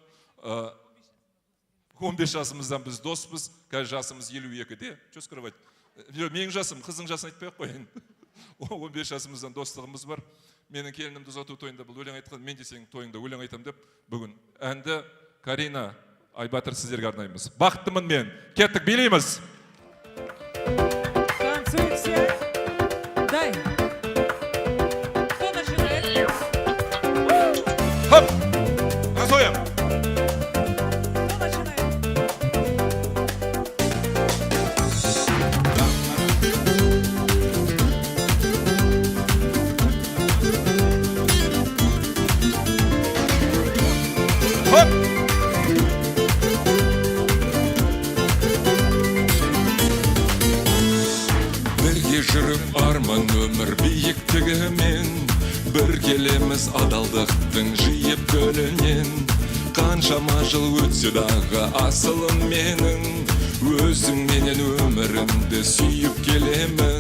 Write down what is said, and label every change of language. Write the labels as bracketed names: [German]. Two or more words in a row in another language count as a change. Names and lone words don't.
[Kazakh] 15 жасымыздан біз доспыз, қазір жасымыз 52-де. [Russian] Что скрывать? [Kazakh] Менің жасым, қыздың жасын айтпай қойын. 15 жасымыздан достығымыз бар. Менің келінімді ұзату тойында бұл өлең айтқан, мен де сенің тойыңда өлең айтам деп, бүгін әнді Карина, Айбатыр сіздерге арнаймыз. Бақыттымын мен. Кеттік, билейміз. [Russian] Дай. Кто начинает? Хоп! Газуем! Кто начинает? Хоп! [Kazakh] Бірге жүріп арман өмір биіктігімен, бір келеміз адалдықтың жиып көлінен. Қаншама жыл өтсе дағы асылым менің, өзіңменен өмірімді сүйіп келемін.